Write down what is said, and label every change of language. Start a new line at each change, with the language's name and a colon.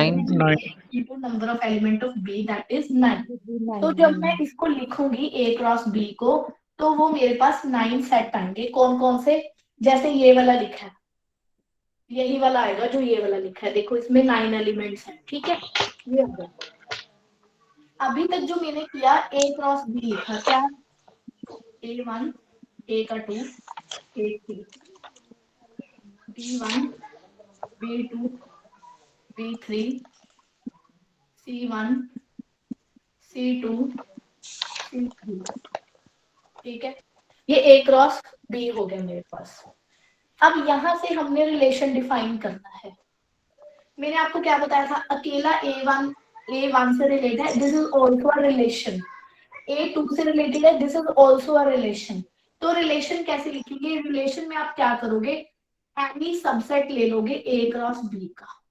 English: Element into number of element of B, that is 9।
Hindi: तो जब मैं इसको लिखूंगी A क्रॉस B को, तो वो मेरे पास 9 सेट आएंगे। कौन कौन से, जैसे ये वाला लिखा है, यही वाला आएगा जो ये वाला लिखा है, देखो इसमें 9 एलिमेंट्स हैं। ठीक है, ये हो गया। अभी तक जो मैंने किया A क्रॉस B लिखा, क्या A1, A का 2, A3, B1, B2, B3, C1, C2, C3। ठीक है, ये A क्रॉस B हो गया मेरे पास। अब यहां से हमने रिलेशन डिफाइन करना है। मैंने आपको क्या बताया था, अकेला A1 से रिलेटेड है,
English: This is also a relation.
Hindi: A2 से रिलेटेड है,
English: This is also a relation.
Hindi: तो रिलेशन कैसे लिखेंगे, रिलेशन में आप क्या करोगे, एनी सबसेट ले लोगे A क्रॉस B का।